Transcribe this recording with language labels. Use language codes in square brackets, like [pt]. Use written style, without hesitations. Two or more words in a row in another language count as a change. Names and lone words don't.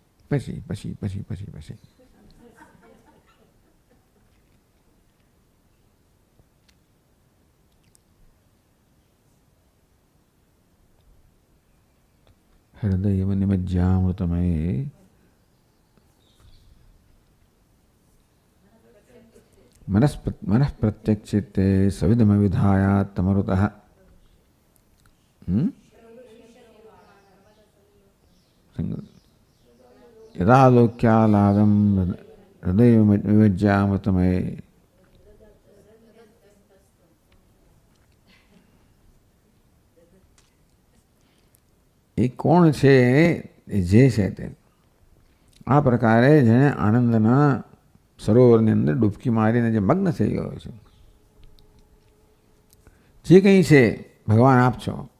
[gu] પછી પછી પછી પછી પછી [sa] हृदय निमज्जामृतमये मनः प्रत्यक्षिते सविधम विधाया तमरुतः यदालोक्यालादं हृदय विमज्जामृतमये [gu] એ કોણ છે એ જે છે તે આ પ્રકારે જેણે આનંદના સરોવરની અંદર ડૂબકી મારીને જે મગ્ન થઈ ગયો છે, જે કંઈ છે ભગવાન આપ છો.